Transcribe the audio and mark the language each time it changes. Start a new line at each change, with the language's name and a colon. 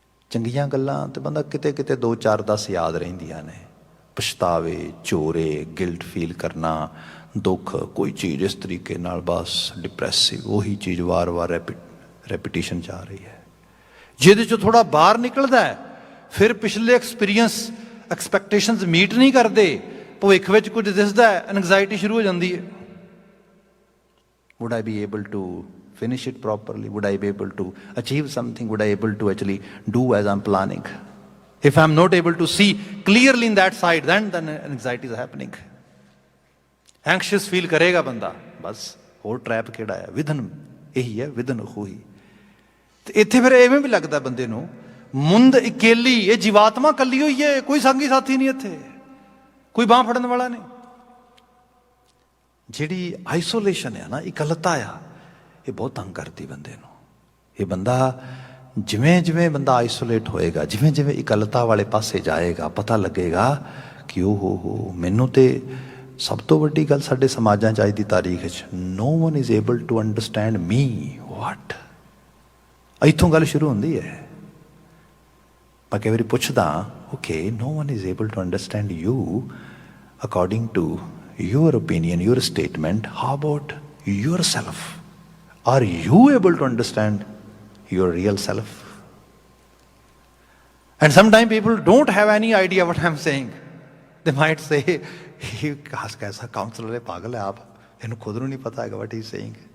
Punjabi: ਚੰਗੀਆਂ ਗੱਲਾਂ ਤੇ ਬੰਦਾ ਕਿਤੇ ਕਿਤੇ 2-4-10 ਯਾਦ ਰਹਿੰਦੀਆਂ ਨੇ, ਪਛਤਾਵੇ, ਚੋਰੇ, ਗਿਲਟ ਫੀਲ ਕਰਨਾ, ਦੁੱਖ, ਕੋਈ ਚੀਜ਼ ਇਸ ਤਰੀਕੇ ਨਾਲ ਬਸ ਡਿਪਰੈਸਿਵ, ਉਹੀ ਚੀਜ਼ ਵਾਰ-ਵਾਰ ਰੈਪੀਟੀਸ਼ਨ 'ਚ ਆ ਰਹੀ ਹੈ। ਜਿਹਦੇ 'ਚੋਂ ਥੋੜ੍ਹਾ ਬਾਹਰ ਨਿਕਲਦਾ ਫਿਰ ਪਿਛਲੇ ਐਕਸਪੀਰੀਅੰਸ, ਐਕਸਪੈਕਟੇਸ਼ਨਸ ਮੀਟ ਨਹੀਂ ਕਰਦੇ, ਭਵਿੱਖ ਵਿੱਚ ਕੁਝ ਦਿਸਦਾ, ਐਨਗਜ਼ਾਇਟੀ ਸ਼ੁਰੂ ਹੋ ਜਾਂਦੀ ਹੈ।
English: Would I be able to finish it properly? Would I be able to achieve something? Would I be able to actually do as I'm planning? If I'm not able to see clearly in that side, then anxiety is happening.
Punjabi: Anxious feel karega banda, bas ਹੋਰ trap ਕਿਹੜਾ ਹੈ? ਵਿਧਨ ਇਹੀ ਹੈ, ਵਿਧਨ ਖੂਹੀ। ਤੇ ਇੱਥੇ ਫਿਰ ਐਵੇਂ ਵੀ ਲੱਗਦਾ ਬੰਦੇ ਨੂੰ, ਮੁੰਦ ਇਕੇਲੀ, ਇਹ ਜੀਵਾਤਮਾ ਕੱਲੀ ਹੋਈ ਹੈ, ਕੋਈ ਸੰਗੀ ਸਾਥੀ ਨਹੀਂ ਇੱਥੇ, ਕੋਈ ਬਾਂਹ ਫੜਨ ਵਾਲਾ ਨਹੀਂ। ਜਿਹੜੀ ਆਈਸੋਲੇਸ਼ਨ ਹੈ ਨਾ, ਇਕੱਲਤਾ ਆ, ਇਹ ਬਹੁਤ ਤੰਗ ਕਰਦੀ ਬੰਦੇ ਨੂੰ। ਇਹ ਬੰਦਾ ਜਿਵੇਂ ਜਿਵੇਂ ਬੰਦਾ ਆਈਸੋਲੇਟ ਹੋਏਗਾ, ਜਿਵੇਂ ਜਿਵੇਂ ਇਕੱਲਤਾ ਵਾਲੇ ਪਾਸੇ ਜਾਏਗਾ, ਪਤਾ ਲੱਗੇਗਾ ਕਿ ਉਹ ਹੋ ਮੈਨੂੰ ਤੇ ਸਭ ਤੋਂ ਵੱਡੀ ਗੱਲ ਸਾਡੇ ਸਮਾਜਾਂ 'ਚ ਅੱਜ ਦੀ ਤਾਰੀਖ 'ਚ,
English: No one is able to understand me. What?
Punjabi: ਇੱਥੋਂ ਗੱਲ ਸ਼ੁਰੂ ਹੁੰਦੀ ਹੈ। ਮੈਂ ਕਈ ਵਾਰੀ ਪੁੱਛਦਾ,
English: Okay, no one is able to understand you according to your opinion, your statement, how about yourself? Are you able to understand your real self? And sometimes people don't have any idea what I'm saying. They might say,
Hindi: he kaisa counselor hai, pagal hai aap,
Punjabi: ਇਹਨੂੰ ਖੁਦ ਨੂੰ ਨਹੀਂ ਪਤਾ ਹੈਗਾ
English: what he's saying.